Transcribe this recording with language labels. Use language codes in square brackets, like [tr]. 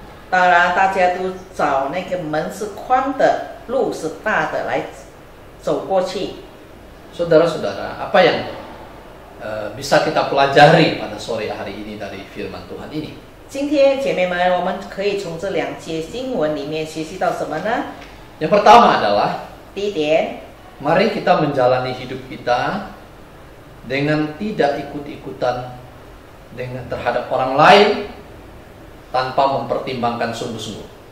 [zh] 当然，大家都找那个门是宽的，路是大的来走过去。 [id] Saudara-saudara, apa yang bisa kita pelajari pada sore hari ini dari firman Tuhan ini? [zh] 今天姐妹们，我们可以从这2节经文里面学习到什么呢？ [id] Yang pertama adalah [zh] 第一点， [id] mari kita menjalani hidup kita dengan tidak ikut-ikutan terhadap orang lain tanpa mempertimbangkan sungguh-sungguh.